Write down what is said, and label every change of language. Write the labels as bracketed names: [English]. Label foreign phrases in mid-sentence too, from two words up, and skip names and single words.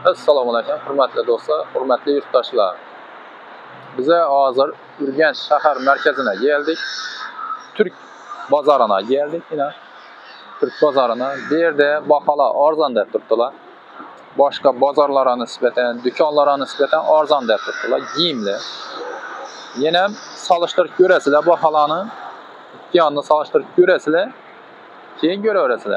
[Uzbek] Assalomu alaykum, hurmatli do'stlar, hurmatli yurtdoshlar. Bize hozir Urganch shahar markazına geldik. Türk bozorina geldik yine. Türk bozorina. Bu yerda baholar arzon deb turibdilar. Boshqa bozorlarga nisbatan, do'konlarga nisbatan arzon deb turibdilar. Kiyimli. Yana solishtirib ko'rasizlar baholarni. Ikki yonni solishtirib ko'rasizlar. Keyin ko'raverasizlar.